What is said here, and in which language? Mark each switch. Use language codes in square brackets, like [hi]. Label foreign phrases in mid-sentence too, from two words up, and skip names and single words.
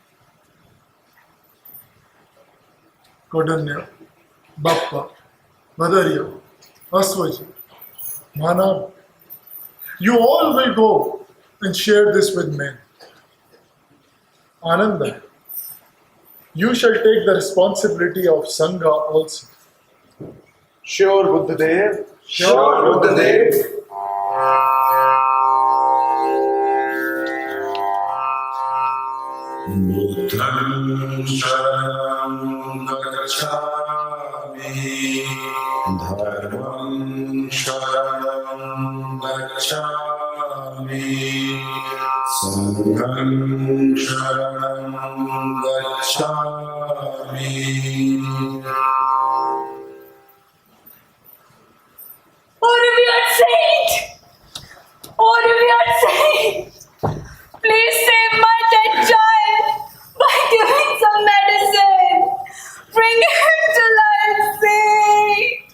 [en] Kodanya, Bappa, Madhurya, Aswaji, Manav, you all will go and share this with men. Ananda, you shall take the responsibility of Sangha also. Sure, Buddhadev. Sure, Buddhadev. [pi] Buddham sharanam gacchami, dharmam sharanam gacchami, sangham sharanam gacchami. [en] Oh, revered saint! Oh, revered saint! Please save my dead child by giving some medicine. Bring him to life, saint!